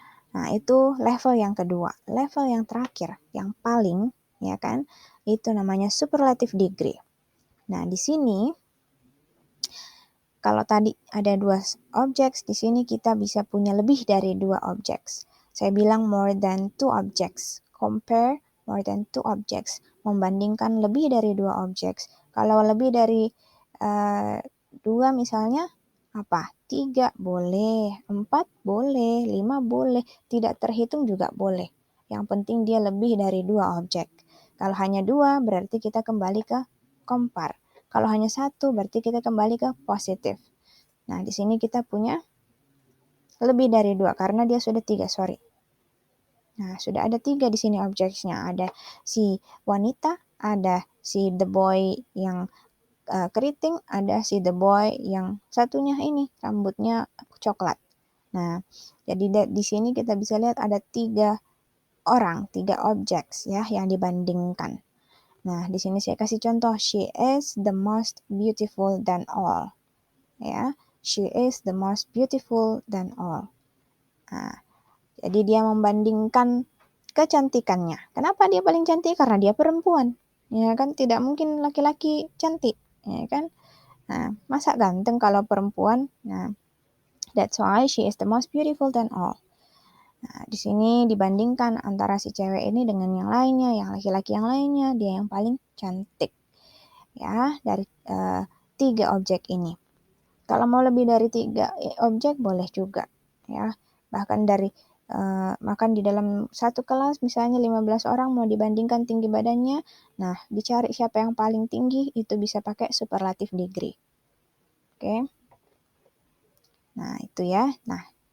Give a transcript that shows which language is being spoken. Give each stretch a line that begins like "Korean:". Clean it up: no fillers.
Indonesian: Nah, itu level yang kedua. Level yang terakhir, yang paling, ya kan, itu namanya superlative degree. Nah, di sini, kalau tadi ada dua objeks, di sini kita bisa punya lebih dari dua objeks. Saya bilang
English: more than two objects. Compare more than two objects.
Indonesian: Membandingkan lebih dari dua objeks. Kalau lebih dari dua misalnya, apa? 3 boleh, 4 boleh, 5 boleh, tidak terhitung juga boleh. Yang penting dia lebih dari 2 objek. Kalau hanya 2 berarti kita kembali ke compare. Kalau hanya 1 berarti kita kembali ke positif. Nah, di sini kita punya lebih dari 2 karena dia sudah 3, sorry. Nah, sudah ada 3 di sini objeknya. Ada si wanita, ada si
English: the boy
Indonesian: yang keriting, ada si the boy yang satunya ini rambutnya coklat. Nah, jadi di sini kita bisa lihat ada 3 orang, 3 objek ya yang dibandingkan. Nah, di sini saya kasih contoh,
English: she is the most beautiful than all. Ya, she is the most beautiful than all.
Indonesian: Nah, jadi dia membandingkan kecantikannya. Kenapa dia paling cantik? Karena dia perempuan. Ya kan, tidak mungkin laki-laki cantik, ya kan? Nah, masa ganteng kalau perempuan?
English: Nah, that's why she is the most beautiful than all.
Indonesian: Nah, di sini dibandingkan antara si cewek ini dengan yang lainnya, yang laki-laki yang lainnya, dia yang paling cantik. Ya, dari 3 objek ini. Kalau mau lebih dari 3 objek boleh juga, ya. Bahkan makan di dalam satu kelas misalnya 15 orang mau dibandingkan tinggi badannya, nah dicari siapa yang paling tinggi, itu bisa pakai superlative degree. Oke. Nah, itu ya. Nah,